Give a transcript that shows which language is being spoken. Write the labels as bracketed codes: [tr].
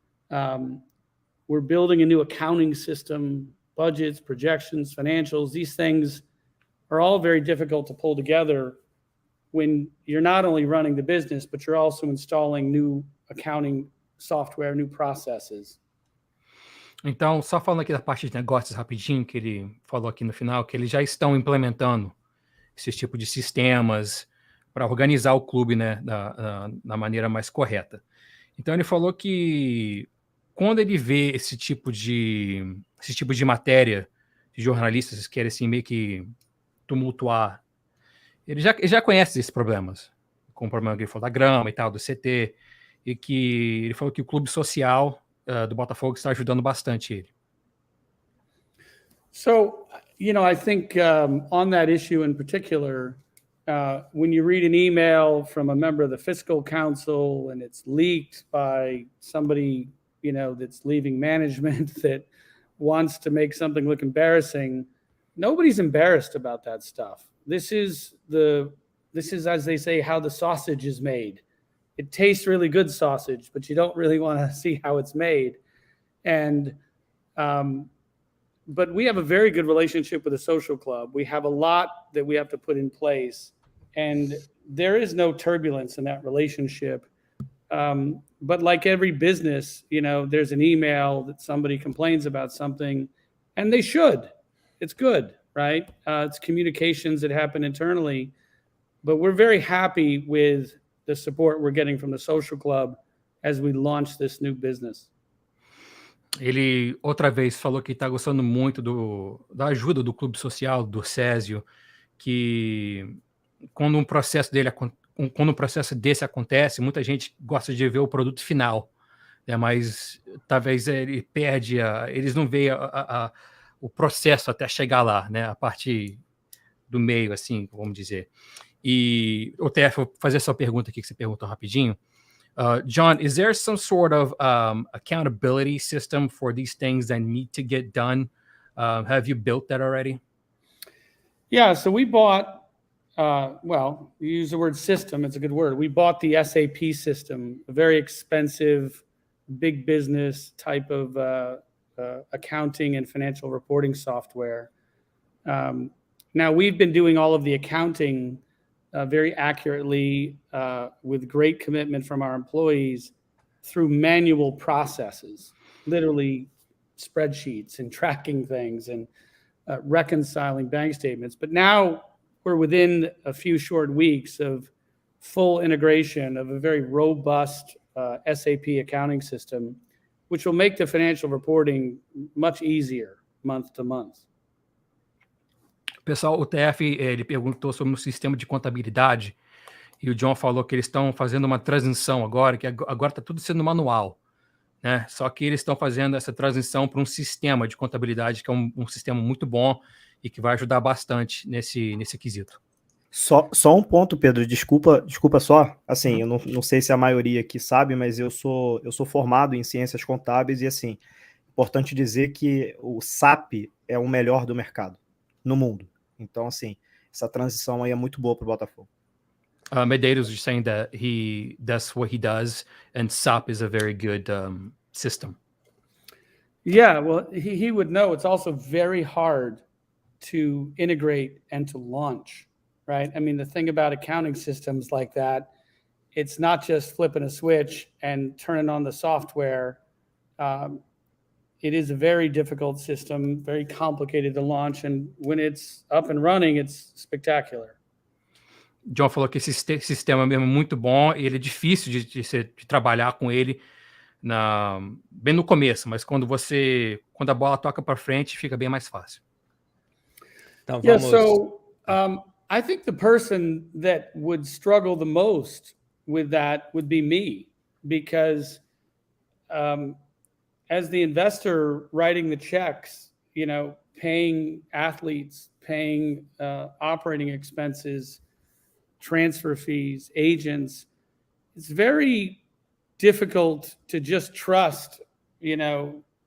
[en] We're building a new accounting system, budgets, projections, financials. These things are all very difficult to pull together when you're not only running the business, but you're also installing new accounting software, new processes. [pt] Então, só falando aqui da parte de negócios rapidinho, que ele falou aqui no final, que eles já estão implementando esse tipo de sistemas para organizar o clube, né, da maneira mais correta. Então, ele falou que quando ele vê esse tipo de matéria de jornalistas que querem assim, meio que tumultuar, ele já conhece esses problemas, como o problema que ele falou da grama e tal, do CT, e que ele falou que o clube social do Botafogo está ajudando bastante ele. [en] So, you know, I think on that issue in particular, when you read an email from a member of the fiscal council and it's leaked by somebody, you know, that's leaving management that wants to make something look embarrassing, nobody's embarrassed about that stuff. This is, as they say, how the sausage is made. It tastes really good sausage, but you don't really want to see how it's made. And, but we have a very good relationship with the social club. We have a lot that we have to put in place, and there is no turbulence in that relationship. But like every business, you know, there's an email that somebody complains about something, and they should. It's good, right? It's communications that happen internally, but we're very happy with the support we're getting from the social club as we launch this new business. [pt] Ele outra vez falou que está gostando muito da ajuda do clube social, do Césio, que quando um processo dele quando um processo desse acontece, muita gente gosta de ver o produto final, né? Mas talvez ele perde, eles não veem o processo até chegar lá, né? A parte do meio, assim, vamos dizer. E, o TF, vou fazer essa pergunta aqui que você perguntou rapidinho. [en] John, is there some sort of accountability system for these things that need to get done? Have you built that already? Yeah, so we bought, well, you use the word system, it's a good word. We bought the SAP system, a very expensive, big business type of accounting and financial reporting software. Now, we've been doing all of the accounting very accurately with great commitment from our employees through manual processes, literally spreadsheets and tracking things and reconciling bank statements. But now we're within a few short weeks of full integration of a very robust SAP accounting system, which will make the financial reporting much easier month to month. [pt] Pessoal, o TF, ele perguntou sobre um sistema de contabilidade e o John falou que eles estão fazendo uma transição agora, que agora está tudo sendo manual, né? Só que eles estão fazendo essa transição para um sistema de contabilidade que é um sistema muito bom e que vai ajudar bastante nesse quesito. Só um ponto, Pedro, desculpa só, assim, eu não sei se a maioria aqui sabe, mas eu sou formado em ciências contábeis e, assim, importante dizer que o SAP é o melhor do mercado, no mundo. Então, assim, essa transição aí é muito boa para o Botafogo. [en] Medeiros is saying that that's what he does, and SAP is a very good system. Yeah, well, he would know it's also very hard to integrate and to launch, right? I mean, the thing about accounting systems like that, it's not just flipping a switch and turning on the software. It is a very difficult system, very complicated to launch, and when it's up and running, it's spectacular. [pt] John falou que esse sistema mesmo é muito bom e ele é difícil de trabalhar com ele bem no começo, mas quando a bola toca para frente, fica bem mais fácil. Então, vamos... [en] Yeah, so I think the person that would struggle the most with that would be me, because as the investor writing the checks, you know, paying athletes, paying operating expenses, transfer fees, agents, it's very difficult to just trust, you know,